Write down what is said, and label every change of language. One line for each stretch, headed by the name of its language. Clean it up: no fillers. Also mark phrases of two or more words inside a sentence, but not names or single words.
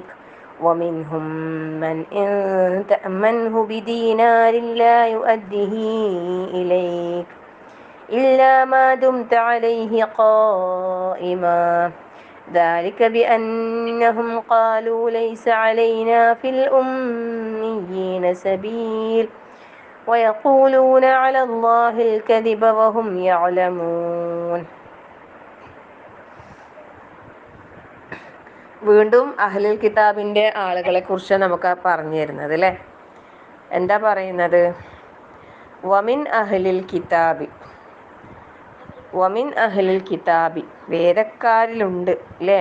Arabic: ومنهم من إن تأمنه بدينار لا يؤده إليك إلا ما دمت عليه قائما ذلك بأنهم قالوا ليس علينا في الأميين سبيل ويقولون على الله الكذب وهم يعلمون.
Malayalam: വീണ്ടും അഹ്ലുൽ കിതാബിൻ്റെ ആളുകളെ കുറിച്ച് നമുക്ക് പറഞ്ഞു തരുന്നത് അല്ലേ. എന്താ പറയുന്നത്,
Arabic: ومن أهل الكتاب
Malayalam: വേദക്കാരിലുണ്ട് അല്ലേ.